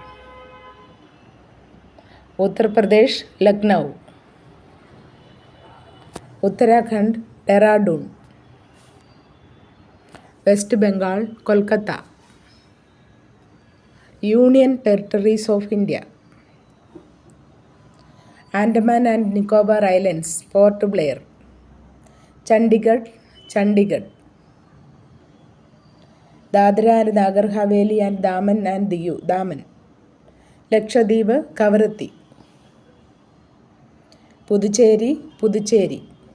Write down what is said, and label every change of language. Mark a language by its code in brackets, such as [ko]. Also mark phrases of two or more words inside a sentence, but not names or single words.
[en] Uttar Pradesh, Lucknow. Uttarakhand, Dehradun. West Bengal, Kolkata. Union Territories of India. Andaman and Nicobar Islands, Port Blair. Chandigarh, Chandigarh. Dadra and Nagar Haveli and Daman and Diu, Daman. Lakshadweep, Kavaratti. Puducherry, Puducherry.